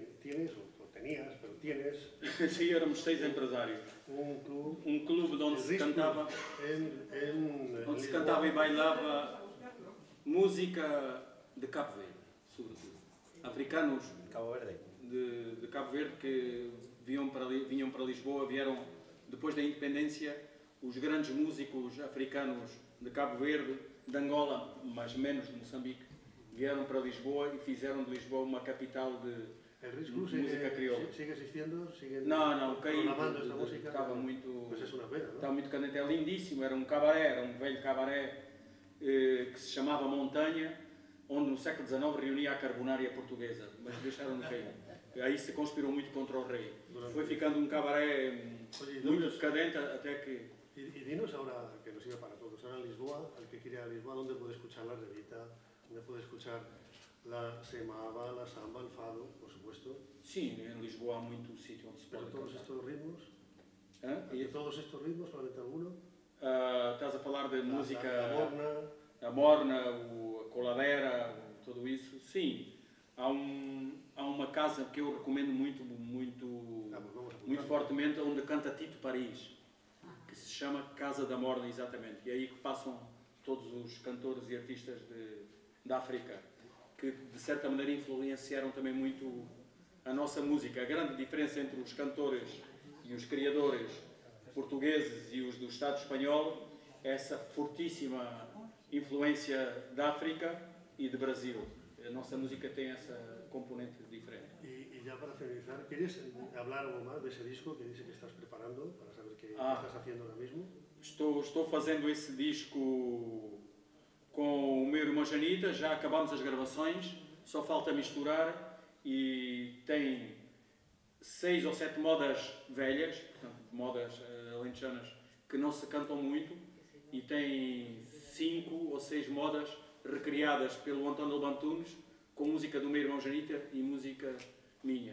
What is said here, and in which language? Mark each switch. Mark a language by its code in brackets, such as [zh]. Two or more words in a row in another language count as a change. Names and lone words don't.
[es] tienes, o tenías, pero tienes [pt] Sí, éramos 6 empresários. [es] un club [pt] Um clube onde se cantava, onde se cantava e bailava música de Cabo Verde, sobretudo. Africanos Cabo Verde. de Cabo Verde que vinham para Lisboa, vieram depois da independência, os grandes músicos africanos de Cabo Verde, de Angola, mas menos de Moçambique, vieram para Lisboa e fizeram de Lisboa uma capital de [es] El Rich Club [pt] música crioula. [es] sigue existiendo, sigue [pt] Não, caiu. [es] programando esta música. [pt] Estava muito. [es] Pues es una pena, ¿no? [pt] Estava muito cadente, é lindíssimo, era um cabaré, era um velho cabaré que se chamava Montanha, onde no século XIX reunia a carbonária portuguesa, mas deixaram-no cair. Aí se conspirou muito contra o rei. Foi ficando um cabaré muito decadente até que... [es] Y dinos ahora, que nos sirve para todos, ahora en Lisboa, al que quiere ir a Lisboa, ¿dónde puede escuchar la revita? ¿Dónde puede escuchar la semaba, la samba, el fado, por supuesto? [pt] Sim, em Lisboa há muito sítio onde se [es] Pero [pt] pode [es] todos [pt] cantar. [es] estos ritmos, Hã? de todos estos ritmos, solamente alguno. [pt] Estás a falar de música... [es] La morna. [pt] A morna, a coladeira, tudo isso, sim. Há uma casa que eu recomendo muito fortemente, onde canta Tito Paris, que se chama Casa da Morna, exatamente. E aí que passam todos os cantores e artistas da África, que de certa maneira influenciaram também muito a nossa música. A grande diferença entre os cantores e os criadores portugueses e os do Estado espanhol é essa fortíssima influência da África e do Brasil. A nossa música tem essa componente diferente. [es] Y ya para finalizar, ¿quieres hablar algo más de ese disco que dice que estás preparando para saber qué estás haciendo ahora mismo? [pt] Estou fazendo esse disco com o meu irmão Janita, já acabamos as gravações, só falta misturar e tem 6 ou 7 modas velhas, portanto, modas alentejanas que não se cantam muito, e tem 5 ou 6 modas recriadas pelo António Lobantunes, com música do meu irmão Janita e música minha.